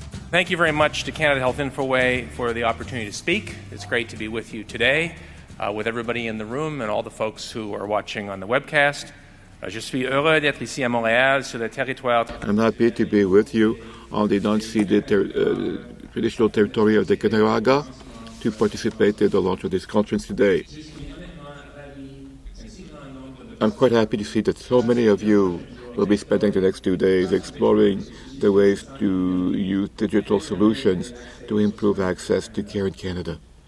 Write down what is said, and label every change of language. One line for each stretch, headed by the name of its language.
English: Thank you very much to Canada Health Infoway for the opportunity to speak. It's great to be with you today, with everybody in the room and all the folks who are watching on the webcast.
French: Je suis heureux d'être ici à Montréal, sur le territoire.
English: I'm happy to be with you on the non-ceded traditional territory of the Caughnawaga to participate in the launch of this conference today. I'm quite happy to see that so many of you will be spending the next 2 days exploring the ways to use digital solutions to improve access to care in Canada.